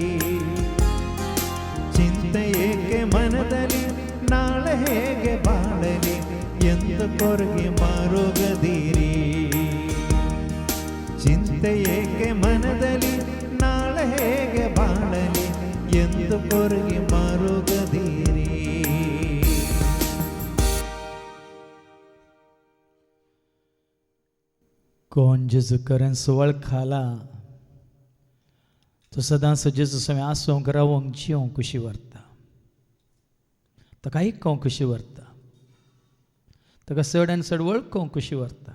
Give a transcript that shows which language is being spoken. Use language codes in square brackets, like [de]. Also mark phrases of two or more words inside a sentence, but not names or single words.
[kn] ಚಿಂತೆ ಏಕೆ ಮನದಲ್ಲಿ, ನಾಳೆ ಹೇಗೆ ಬಾಳಲಿ ಎಂದು ಕೊರಗಿ ಮರುಗದಿರಿ. ಚಿಂತೆ ಏಕೆ ಮನದಲ್ಲಿ, ನಾಳೆ ಹೇಗೆ ಬಾಳಲಿ ಎಂದು ಕೊರಗಿ ಮರುಗದಿರಿ. [kok] कोण जेजू करेन वळखाला तो सदांच जेजू समें आसूंक रावोंक जिवंक खुशी व्हरता, ताका आयकोंक खुशी व्हरता, ताका चड आनी चड वळखोंक खुशी व्हरता.